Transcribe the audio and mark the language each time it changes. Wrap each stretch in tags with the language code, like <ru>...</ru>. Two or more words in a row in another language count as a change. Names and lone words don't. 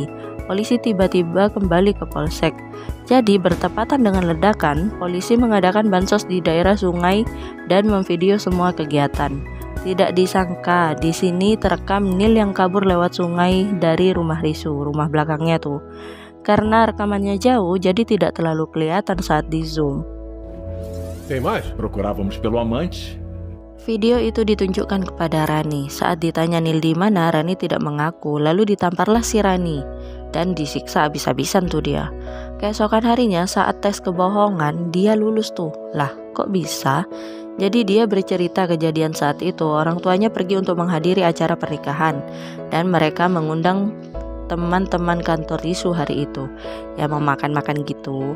<id>Polisi tiba-tiba kembali ke polsek. Jadi bertepatan dengan ledakan, polisi mengadakan bansos di daerah sungai dan memvideo semua kegiatan. Tidak disangka di sini terekam Nil yang kabur lewat sungai dari rumah Risu, rumah belakangnya tuh. Karena rekamannya jauh, jadi tidak terlalu kelihatan saat di zoom.</id> <pt>Tem mais? Procurávamos pelo amante.</pt> <id>Video itu ditunjukkan kepada Rani. Saat ditanya Nil di mana, Rani tidak mengaku. Lalu ditamparlah si Rani dan disiksa habis-habisan tuh dia. Keesokan harinya saat tes kebohongan, dia lulus tuh. Lah, kok bisa? Jadi dia bercerita kejadian saat itu. Orang tuanya pergi untuk menghadiri acara pernikahan dan mereka mengundang teman-teman kantor Risu hari itu, ya mau makan-makan gitu.</id>